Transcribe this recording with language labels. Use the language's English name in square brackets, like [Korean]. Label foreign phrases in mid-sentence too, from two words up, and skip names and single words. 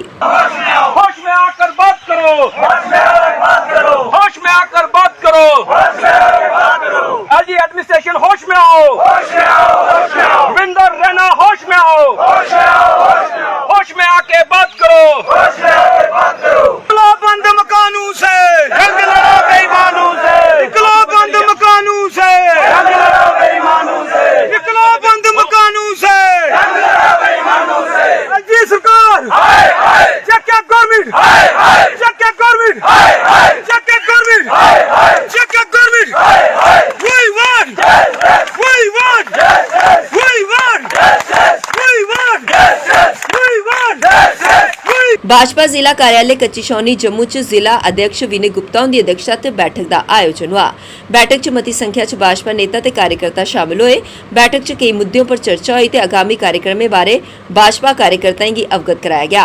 [Hindi] होश में आकर बात करो, होश में आकर बात करो, [English] LG administration [Hindi] होश में आओ, विंदर रहना होश में आओ, होश में आके बात करो, निकलो बंद मकानों से, जंग लड़ो बेईमानों से, निकलो बंद मकानों से, जंग लड़ो बेईमानों से, निकलो बंद मकानों से, जंग लड़ो बेईमानों से। [English] LG सरकार check government, check government, check government, check government, we want, we want, we want, we want, we want, [Dogri] भाजपा जिला कार्यालय कच्ची छौनी जम्मू च जिला अध्यक्ष विनय गुप्ता की अध्यक्षता ते बैठक का आयोजन हुआ। बैठक च मती संख्या च भाजपा नेता ते कार्यकर्ता शामिल हुए। बैठक च कई मुद्दों पर चर्चा हुई ते आगामी कार्यक्रमों बारे भाजपा कार्यकर्ताओं की अवगत कराया गया।